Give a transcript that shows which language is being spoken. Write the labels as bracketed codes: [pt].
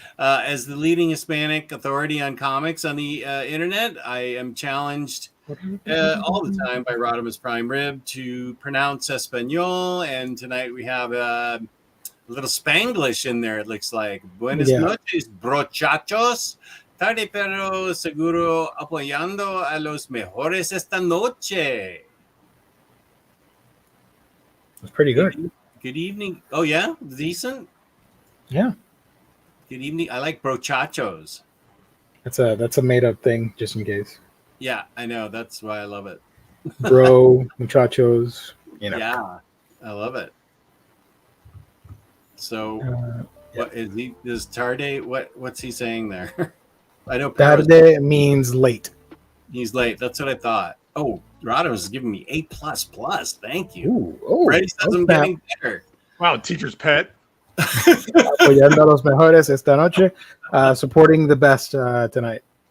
[en] As the leading Hispanic authority on comics on the internet, I am challenged all the time by Rodimus Prime Rib to pronounce Espanol. And tonight we have a little Spanglish in there, it looks like. [es] Buenas noches, brochachos. Tarde pero seguro apoyando a los mejores esta noche. [en] It's pretty good. Good evening. Oh, yeah? Decent? Yeah, Good evening. I like brochachos. that's a made up thing, just in case. Yeah, I know. That's why I love it. Bro, muchachos, you know. Yeah, I love it. So, what is he? Is Tarde? What's he saying there? I know Tarde means late. he's late. That's what I thought. Oh, Rado is giving me A++. Thank you. Ooh, oh, Freddie says I'm getting better. Wow, teacher's pet. [es] Apoyando a los mejores esta noche, [en] supporting the best tonight.